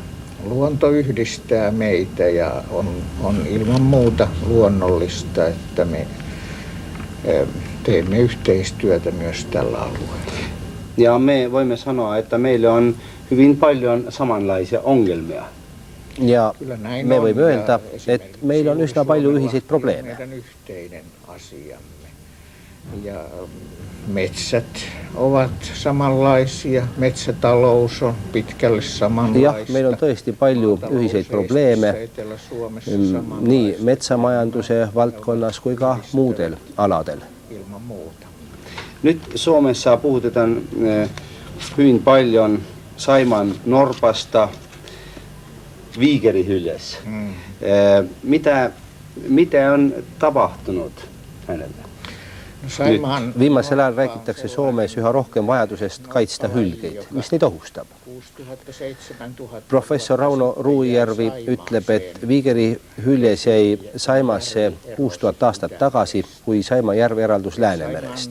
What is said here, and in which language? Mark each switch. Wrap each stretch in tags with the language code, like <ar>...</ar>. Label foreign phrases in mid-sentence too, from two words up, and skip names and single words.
<fi>Luonto yhdistää meitä ja on ilman muuta luonnollista, että me teemme yhteistyötä myös tällä alueella. Ja me voimme sanoa, että meillä on hyvin paljon samanlaisia ongelmia.</fi> <et>Ja me võime öelda, et meil on üsna palju ühiseid probleeme.</et> <fi>Meidän yhteinen asiamme. Ja metsät ovat samanlaisia, metsätalous on pitkälle samanlaista.</fi> <et>Jah, meil on tõesti palju ühiseid probleeme nii metsamajanduse valdkonnas kui ka muudel aladel.</et> <fi>Ilman muuta. Nyt Suomessa puhutetaan hyvin paljon Saimaan norpasta viikerihyljes. Mitä on tapahtunut hänelle?</fi> <et>Viimasel ajal räägitakse Soomes üha rohkem vajadusest kaitsta hülgeid, mis neid ohustab. Professor Rauno Ruujärvi ütleb, et viigerihüljes jäi Saimasse 6000 aastat tagasi, kui Saima järv eraldus Läänemerest.</et>